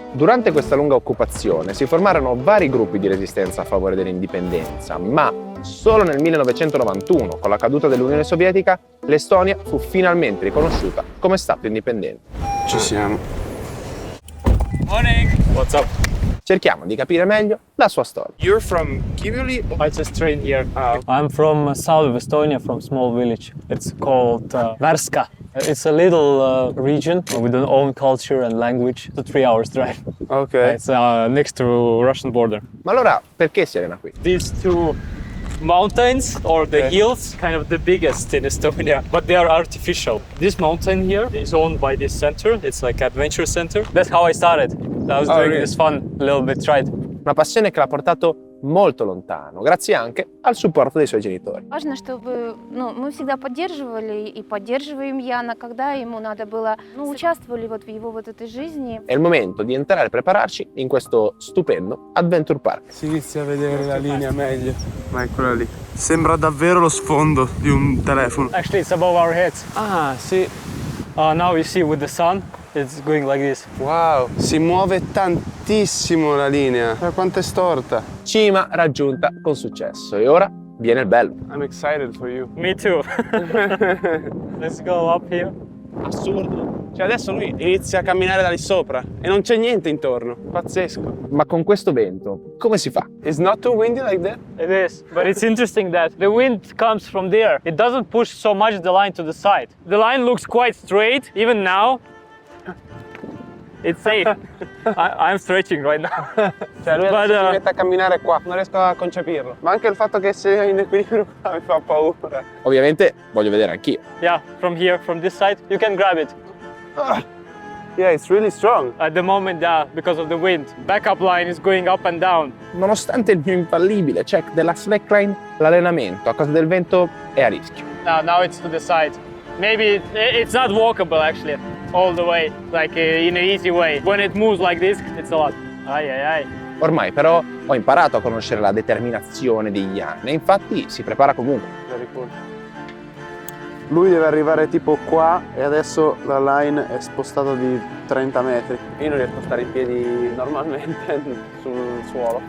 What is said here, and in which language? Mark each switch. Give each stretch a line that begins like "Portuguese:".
Italian: Durante questa lunga occupazione si formarono vari gruppi di resistenza a favore dell'indipendenza, ma solo nel 1991, con la caduta dell'Unione Sovietica, l'Estonia fu finalmente riconosciuta come Stato indipendente. Ci siamo.
English: Morning. What's up?
Italian: Cerchiamo di capire meglio la sua storia.
English: You're from Kivioli? I just trained here. I'm from south of Estonia, from small village. It's called Värska. It's a little region with an own culture and language. It's a 3 hours drive. Ok. It's next to Russian border.
Italian: Ma allora perché si allena qui?
English: These two mountains or the hills, kind of the biggest in Estonia, but they are artificial. This mountain here is owned by this center. It's like adventure center. That's how I started. I was doing this fun little bit ride.
Italian: Una passione che l'ha portato molto lontano, grazie anche al supporto dei suoi genitori.
Russian: Важно, чтобы мы всегда поддерживали и поддерживаем Яна, когда ему надо было, участвовали вот в его вот этой жизни.
Italian: È il momento di entrare e prepararci in questo stupendo Adventure Park. Si inizia a vedere la linea meglio. Ma eccola lì. Sembra davvero lo sfondo di un telefono.
English: Actually, it's above our heads.
Italian: Ah, sì.
English: Now you see with the sun, it's going like this.
Italian: Wow, si muove tantissimo la linea. Ma quanto è storta. Cima raggiunta con successo e ora viene il bello.
English: I'm excited for you. Me too. Let's go up here.
Italian: Assurdo. Cioè adesso lui inizia a camminare da lì sopra e non c'è niente intorno. Pazzesco. Ma con questo vento come si fa?
English: It's not too windy like that? It is, but it's interesting that the wind comes from there. It doesn't push so much the line to the side. The line looks quite straight, even now. It's safe. I'm stretching right now.
Italian: Cioè lui si mette a camminare qua, non riesco a concepirlo. Ma anche il fatto che sia in equilibrio qua mi fa paura. Ovviamente voglio vedere anch'io.
English: Yeah, from here, from this side, you can grab it. Yeah, it's really strong. At the moment, yeah, because of the wind. Backup line is going up and down.
Italian: Nonostante il mio infallibile check della slackline, l'allenamento a causa del vento è a rischio.
English: Now it's to the side. Maybe it's not walkable actually, all the way, like in an easy way. When it moves like this, it's a lot.
Italian: Ai ai ai. Ormai però ho imparato a conoscere la determinazione di Jan e infatti si prepara comunque. Lui deve arrivare tipo qua e adesso la line è spostata di 30 metri. Io non riesco a stare in piedi normalmente sul suolo.